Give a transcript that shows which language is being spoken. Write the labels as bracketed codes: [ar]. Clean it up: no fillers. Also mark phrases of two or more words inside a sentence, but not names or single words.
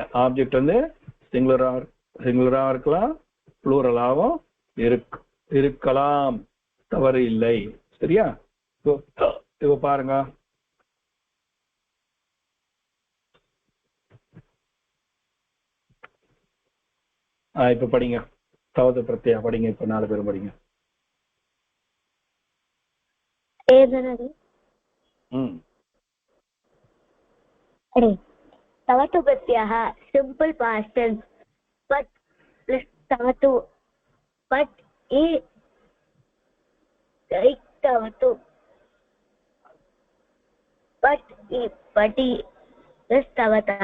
[ta] ஆப்ஜெக்ட் வந்து சிங்குலராகவும் இருக்கலாம், ப்ளூரலாகவும் இருக்கலாம், தவறு இல்லை. சரியா? இப்போ பாருங்க, இப்ப படிங்க. தவத்து பிரத்யா படிங்க. இப்ப 4 பேரும் படிங்க. [sa] तवतु प्रत्ययः [en] simple past tense [sa] पट प्लस तवतु पट ए तवतु पट ए पटी प्लस तवतः